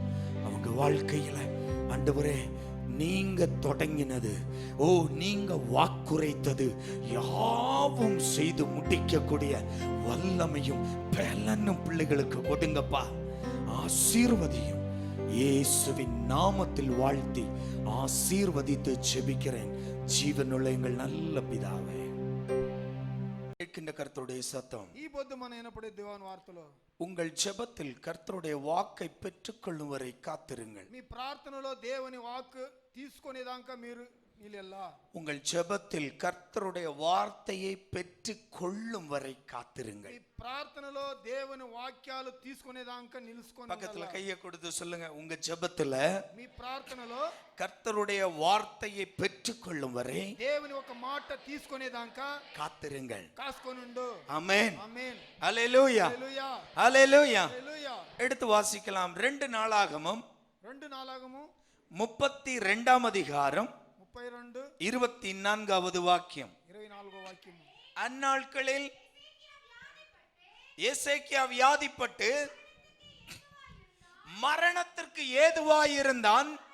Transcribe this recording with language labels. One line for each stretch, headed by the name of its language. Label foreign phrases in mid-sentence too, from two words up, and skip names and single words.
Tamil: அவங்க வாழ்க்கையில ஆண்டவரே, நீங்க தொடங்கினது, ஓ நீங்க வாக்குரைத்தது யாவும் செய்து முடிக்கக்கூடிய வல்லமையும் பலனும் பிள்ளைகளுக்கு கொடுங்கப்பா. ஆசீர்வதியும். இயேசுவின் நாமத்தில் வாழ்த்தி ஆசீர்வதித்து ஜெபிக்கிறேன் ஜீவனுள்ள எங்கள் நல்ல பிதாவே. கர்த்தருடைய சத்தம்
Telugu: ఈ పొద్దు మన వినపడే దేవుని వార్తలో
Tamil: உங்கள் ஜெபத்தில் கர்த்தருடைய வாக்கை பெற்றுக்கொள்ளும் வரை காத்திருங்கள்.
Telugu: మీ ప్రార్థనలో దేవుని వాక్ తీసుకునేదాకా మీరు నిలెల్లా.
Tamil: உங்கள் ஜெபத்தில் கர்த்தருடைய வார்த்தையை பெற்றுக்கொள்ளும் வரை காத்திருங்கள்.
Telugu: మీ ప్రార్థనలో దేవుని వాక్యాలు తీసుకునేదాకా నిలుచుకొని
Tamil: பக்கத்துல கையை கொடுத்து சொல்லுங்க, உங்க ஜெபத்துல
Telugu: మీ ప్రార్థనలో
Tamil: கர்த்தருடைய வார்த்தையை பெற்றுக்கொள்ளும் வரை
Telugu: దేవుని ఒక మాట తీసుకునేదాకా
Tamil: காத்திருங்கள்.
Telugu: కాసుకొనుండు.
Tamil: ஆமென்.
Telugu: ఆమేన్.
Tamil: ஹல்லேலூயா.
Telugu: హల్లెలూయా.
Tamil: ஹல்லேலூயா.
Telugu: హల్లెలూయా.
Tamil: எடுத்து வாசிக்கலாம். 2 நாளாகமம் 32ஆம் அதிகாரம் 24வது வாக்கியம். அந்நாட்களில் எசேக்கியா வியாதிப்பட்டு மரணத்திற்கு ஏதுவாயிருந்தான்.